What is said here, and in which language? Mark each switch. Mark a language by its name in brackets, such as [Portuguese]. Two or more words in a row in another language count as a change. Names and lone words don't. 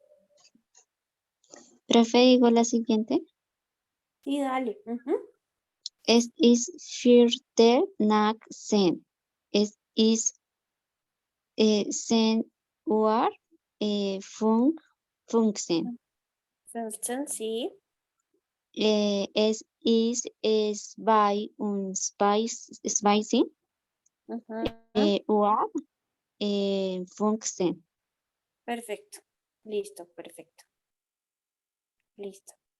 [Spanish] Profe, digo la siguiente. Sí, dale. Ujú. [German] Es ist viertel nach 10. Es ist 10 Uhr 15. [Spanish] 15, sí. [German] Es ist 22 [Spanish] Ujú, [German] Uhr 15. [Spanish] perfecto. Listo, perfecto. Listo.